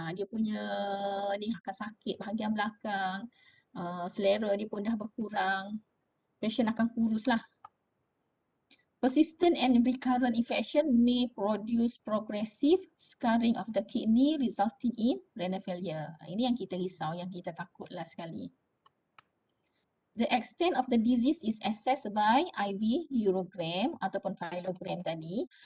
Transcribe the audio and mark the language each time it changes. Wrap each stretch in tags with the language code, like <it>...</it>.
<ms>Dia punya ni akan sakit bahagian belakang, selera dia pun dah berkurang, patient akan kurus lah.</ms> <en>Persistent and recurrent infection may produce progressive scarring of the kidney resulting in renal failure.</en> <ms>Ini yang kita risau, yang kita takutlah sekali.</ms> <en>The extent of the disease is assessed by IV urogram</en> <ms>ataupun pyelogram tadi.</ms>